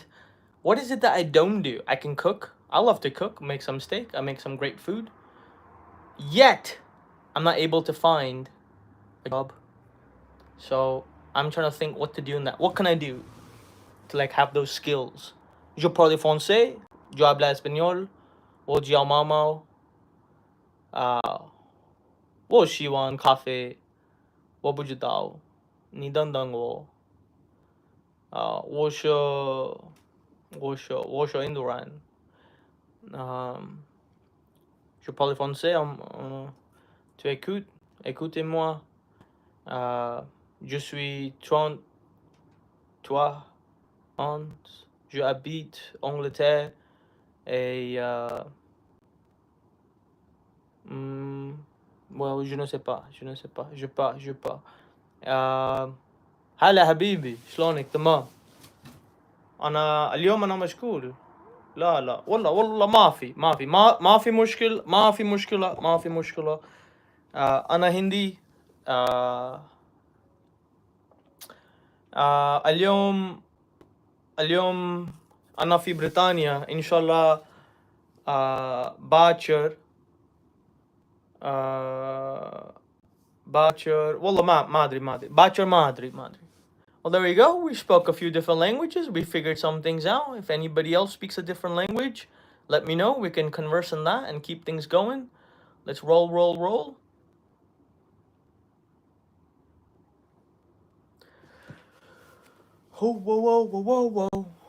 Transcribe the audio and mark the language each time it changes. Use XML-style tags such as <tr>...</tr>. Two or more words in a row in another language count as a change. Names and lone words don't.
<en>What is it that I don't do? I can cook. I love to cook, make some steak. I make some great food. Yet, I'm not able to find a job. So I'm trying to think what to do in that. What can I do to like have those skills?</en> <fr>Je parle français,</fr> <es>yo hablo español,</es> <zh>我叫猫猫，我喜欢咖啡，我不知道，你等等我，我是印度人，</zh> <fr>je parle français, tu écoutes, écoutez-moi, je suis 33 ans, je habite en Angleterre et well, je ne sais pas, je pas.</fr> <ar>هلا حبيبي شلونك تمام اليوم انا مشغول لا والله ما في مشكلة انا هندي آه اليوم انا في بريطانيا ان شاء الله باكر والله ما ادري باكر ما ادري</ar> <en>Well, there we go. We spoke a few different languages. We figured some things out. If anybody else speaks a different language, let me know. We can converse on that and keep things going. Let's roll. Oh, whoa.</en>